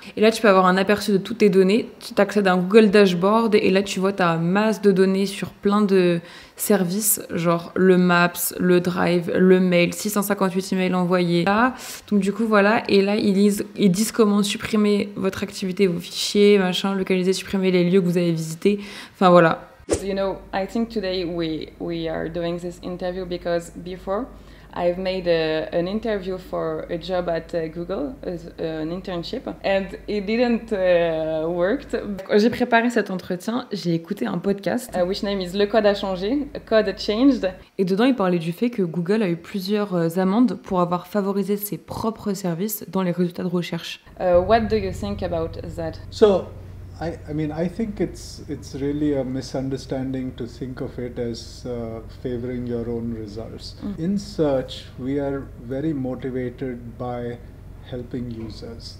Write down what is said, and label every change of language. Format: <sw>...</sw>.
<fr>Et là, tu peux avoir un aperçu de toutes tes données. Tu accèdes à un Google Dashboard et là, tu vois ta masse de données sur plein de services, genre le Maps, le Drive, le Mail, 658 emails envoyés. Là, donc du coup, voilà. Et là, ils disent comment supprimer votre activité, vos fichiers, machin, localiser, supprimer les lieux que vous avez visités. Enfin, voilà.</fr> <en>So, you know, I think today we are doing this interview because before I've made an interview for a job at Google, an internship, and it didn't work.</en> <fr>Quand j'ai préparé cet entretien, j'ai écouté un podcast,</fr> <en>which name is</en> <fr>Le Code a changé,</fr> <en>Code changed.</en> <fr>Et dedans, il parlait du fait que Google a eu plusieurs amendes pour avoir favorisé ses propres services dans les résultats de recherche.</fr> <en>What do you think about that? So, I think it's really a misunderstanding to think of it as favoring your own results. In search, we are very motivated by helping users.</en>